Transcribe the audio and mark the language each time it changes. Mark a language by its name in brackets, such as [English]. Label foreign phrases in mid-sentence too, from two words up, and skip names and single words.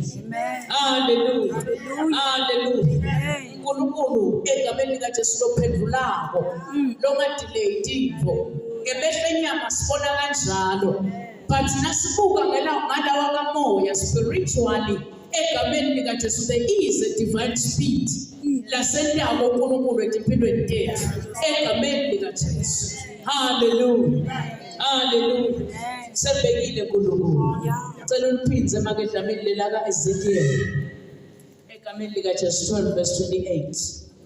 [Swati] Hallelujah. Hallelujah. uNkulunkulu egameni likaJesu lophendulako longadelay into ngemehlo enyama sibona kanjalo but nasibuka ngalawa kamoya spiritually egameni likaJesu [English] there is a divine speed [Swati] lasendako uNkulunkulu empilweni yethu egameni likaJesu. Hallelujah. Hallelujah. Sebekile uNkulunkulu. Cela uliphindze makedlamini lelaka Ezekiel egameni likaJesu 12 verse 28.